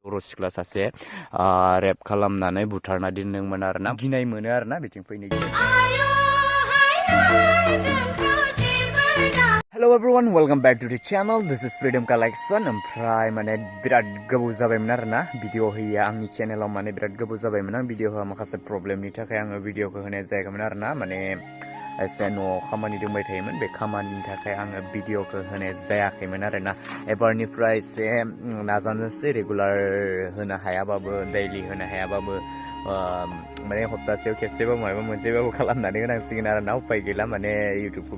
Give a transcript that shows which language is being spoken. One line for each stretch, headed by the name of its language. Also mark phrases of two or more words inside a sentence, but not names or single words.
Bodo: रसिक्ला सासे रेप खालामनानै बुथारना दोनदोंमोन आरोना गिनाय मोनो आरोना बिथिं फैनो
English: Hello everyone, welcome back to the channel. This is Freedom Collection.
Bodo: ओमफ्राय माने बिराद गोबाव जाबायमोन आरोना भिडिअ होयिया आंनि चेनेलाव माने बिराद गोबाव जाबायमोन आं भिडिअ होआ माखासे प्रब्लेमनि थाखाय आङो भिडिअखौ होनाय जायाखैमोन आरोना माने एसे न'आव खामानि दंबाय थायोमोन बे खामानिनि थाखाय आङो भिडिअखौ होनाय जायाखैमोन आरोना एबारनिफ्राय एसे नाजानोसै रेगुलार होनो हायाबाबो दैलि होनो हायाबाबो माने हप्तासेयाव खेबसेबा माबा मोनसेबाबो खालामनानै होनांसिगोन आरोना उपाय गैला माने इउटुबखौबो